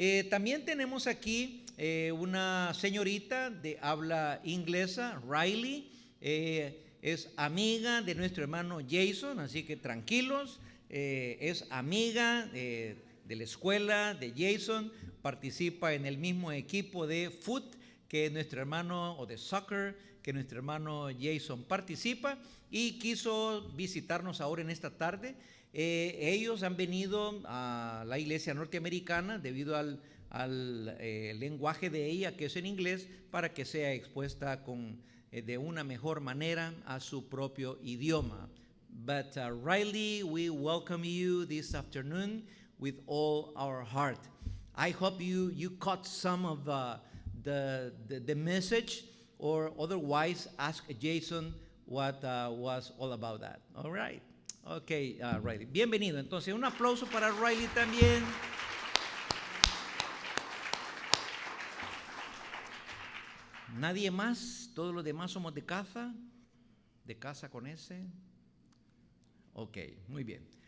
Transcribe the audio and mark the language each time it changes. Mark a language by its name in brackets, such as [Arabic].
[Spanish] También tenemos aquí una señorita de habla inglesa, Riley, es amiga de nuestro hermano Jason, así que tranquilos, es amiga de la escuela de Jason, participa en el mismo equipo de foot que nuestro hermano, o de soccer, que nuestro hermano Jason participa, y quiso visitarnos ahora en esta tarde. Ellos han venido a la iglesia norteamericana debido al lenguaje de ella, que es en inglés, para que sea expuesta de una mejor manera a su propio idioma. [English] But Riley, we welcome you this afternoon with all our heart. I hope you caught some of the message, or otherwise ask Jason what was all about that. All right. Ok, Riley, [Spanish] bienvenido. Entonces, un aplauso para Riley también. ¿Nadie más? ¿Todos los demás somos de casa? ¿De casa con ese? Ok, muy bien.